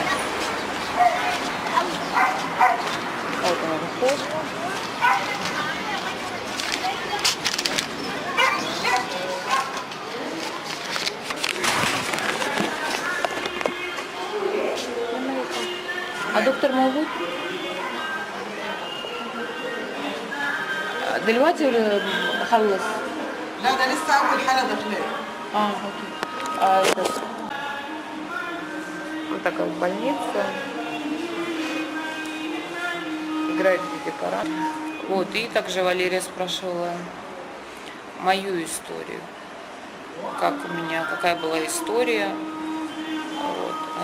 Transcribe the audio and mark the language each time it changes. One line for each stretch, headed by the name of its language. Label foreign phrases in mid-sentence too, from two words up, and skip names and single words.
Russian: Вот он вход. А доктор موجود؟
Arabic: دلوقتي ولا خلص؟ لا ده لسه أول حالة داخلية.
Russian: Окей. Вот такая больница. Играет гитара. Вот, и также Валерия спрашивала мою историю. Какая была история. Вот.